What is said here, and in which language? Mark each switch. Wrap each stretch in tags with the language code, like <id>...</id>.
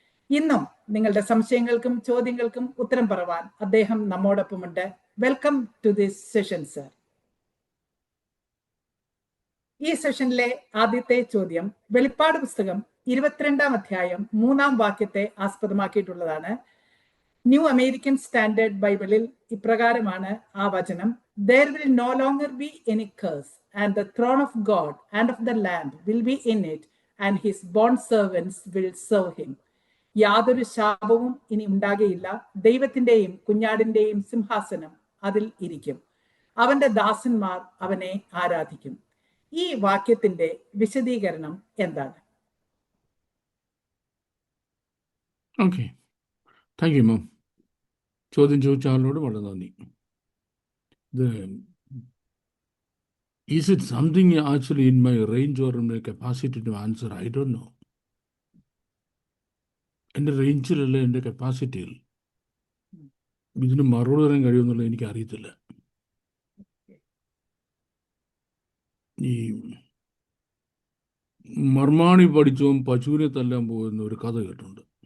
<ml>ഇന്നും നിങ്ങളുടെ സംശയങ്ങൾക്കും ചോദ്യങ്ങൾക്കും ഉത്തരം പറവാൻ അദ്ദേഹം നമ്മോടൊപ്പമുണ്ട്.</ml> <en>Welcome to this session sir.</en> <ml>ഈ സെഷനിലെ ആദ്യത്തെ ചോദ്യം വെളിപ്പാട് പുസ്തകം 22-ാം അധ്യായം 3-ാം വാക്യത്തെ ആസ്പദമാക്കിയിട്ടുള്ളതാണ്.</ml> <en>new American standard ബൈബിളിൽ</en> <ml>ഇപ്രകാരമാണ് ആ വചനം:</ml> <en>"There will no longer be any curse, and the throne of God and of the Lamb will be in it, and his bond servants will serve him."</en> <ml>യാതൊരു ശാപവും ഇനി ഉണ്ടാകുകയില്ല, ദൈവത്തിന്റെയും കുഞ്ഞാടിന്റെയും സിംഹാസനം അതിൽ ഇരിക്കും, അവന്റെ ദാസന്മാർ അവനെ ആരാധിക്കും. ഈ വാക്യത്തിന്റെ വിശദീകരണം എന്താണ്? Okay,</ml> <en>Thank you ma'am.</en> <ml>ചോദ്യം ചോദിച്ച ആളിനോട് വളരെ നന്ദി.</ml> <en>Is it something actually in my range or in my capacity to answer? I don't know.</en> <ml>എൻ്റെ റേഞ്ചിലല്ല, എൻ്റെ കപ്പാസിറ്റിയിൽ ഇതിന് മറുപടി പറയാൻ കഴിയുമെന്നുള്ളത് എനിക്ക് അറിയത്തില്ല. ഈ മർമാണി പഠിച്ചോം പശുവിനെ തല്ലാൻ പോകുന്ന ഒരു കഥ കേട്ടിട്ടുണ്ട്.</ml>